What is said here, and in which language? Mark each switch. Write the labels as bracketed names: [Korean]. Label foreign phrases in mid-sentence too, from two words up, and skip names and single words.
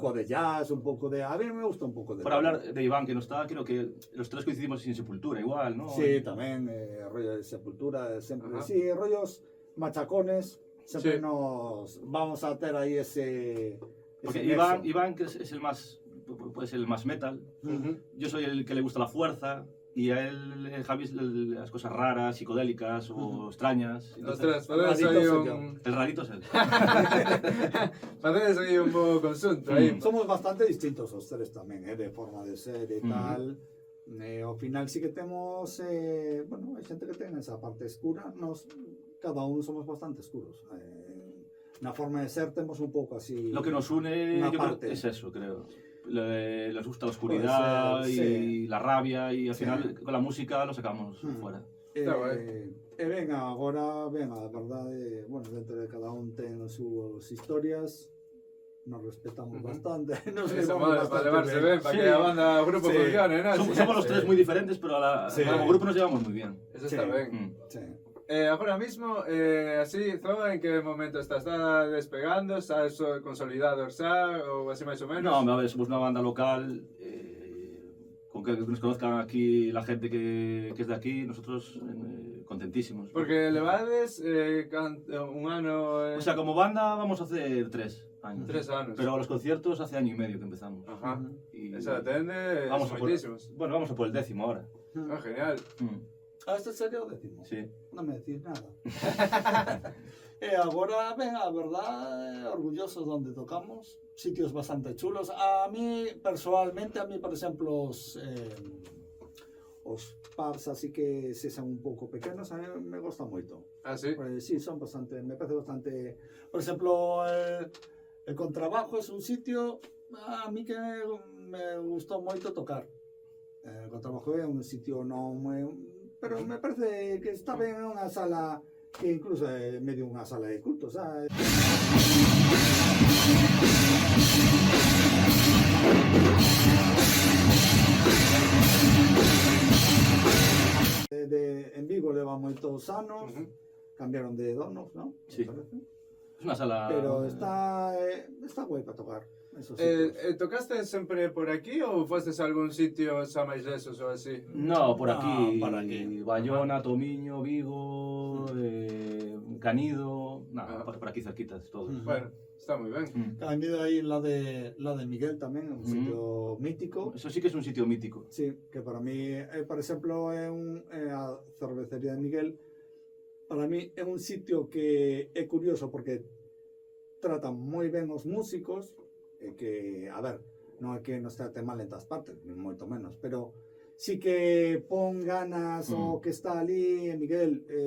[Galician] pouco de jazz, un pouco de... [Spanish] A mí me gusta [Galician] un pouco de... [Spanish] Para hablar de Iván, que no está, creo que los tres coincidimos sin Sepultura, igual, ¿no? [Galician] Sí, tamén, rollo de Sepultura, sempre... Ajá. Sí, rollos machacones, sempre Sí. nos vamos a ter aí ese... Porque ese Iván, nexo. [Spanish] Iván que es el más, puede ser el más metal. Ujú. Yo soy el que le gusta la fuerza y a él, Javi, las cosas raras, psicodélicas o extrañas. Ostras, Entonces, [Galician] facedes rarito aí [Spanish] soy un... el rarito es él. [Galician] Facedes aí un bo consunto aí. Somos bastante distintos os tres tamén, de forma de ser e tal. Ao final sí que temos, bueno, hai xente que ten esa parte escura, cada uno somos bastante escuros. Na forma de ser temos un pouco así... [Spanish] Lo que nos une, una yo creo, parte. es eso, creo. Les gusta la oscuridad Puede y ser, sí. la rabia y al Sí. final con la música lo sacamos fuera. Está guai. Venga, [Galician] agora, a verdade, bueno, dentro de cada un ten as súas historias, nos respetamos bastante, nos [Spanish] Eso [Galician] levamos [Spanish] mola, [Galician] bastante para levarse ben, para Sí. que a banda, o grupo Sí. funcione, non? [Spanish] Somos los tres muy diferentes, pero Sí. como grupo nos llevamos muy bien. [Galician] Eso está Sí. ben. Sí. Agora mismo, así, Zoa, en que momento estás? Está despegando? Estás consolidado xa? Ou así máis ou menos? [Spanish] No, a ver, somos una banda local, con que nos conozcan aquí la gente que es de aquí, nosotros contentísimos. [Galician] Porque levades un ano... [Spanish] O sea, como banda vamos a hacer 3 años. [Galician] 3 anos. [Spanish] Pero a los conciertos hace año y medio que empezamos. Ajá. Y [Galician] Esa atende, [Spanish] vamos [Galician] son [Spanish] a por, [Galician] moitísimos. [Spanish] bueno, vamos a por el 10º ahora. Ah, genial. [Galician] Este sería o décimo? Sí. Non me decís nada. E agora, a verdade, orgullosos donde tocamos, sitios bastante chulos. A mí, personalmente, por exemplo, os pubs así que se son un pouco pequenos, a mí me gusta moito. Ah, sí? Sí, son bastante, me parece bastante... Por exemplo, [Spanish] el Contrabajo es un sitio a mí que [Galician] me gustou moito tocar. El Contrabajo é un sitio non moi... Pero me parece que está ben en unha sala que incluso é medio unha sala de culto, sabes? En Vigo leva moitos anos, cambiaron de donos, ¿no? Sí. Me parece. [Spanish] Es una sala... Pero está guai para tocar. Esos sitios. [Galician] Tocaste sempre por aquí ou fostes a algún sitio xa máis lesos ou así? [Spanish] No, por aquí. para aquí. Bayona, Tomiño, Vigo, Canido... Nada, Ah. por aquí cerquitas, todos. [Galician] Bueno, está moi ben. [Spanish] Han ido ahí la de Miguel tamén, un sitio mítico. Eso sí que es un sitio mítico. [Galician] Sí, que para mí, por exemplo, é a cervecería de Miguel, para mí é un sitio que é curioso porque tratan moi ben os músicos, e que, a ver, non é que nos trate mal en todas partes, ni moito menos, pero sí que pon ganas o que está ali, Miguel,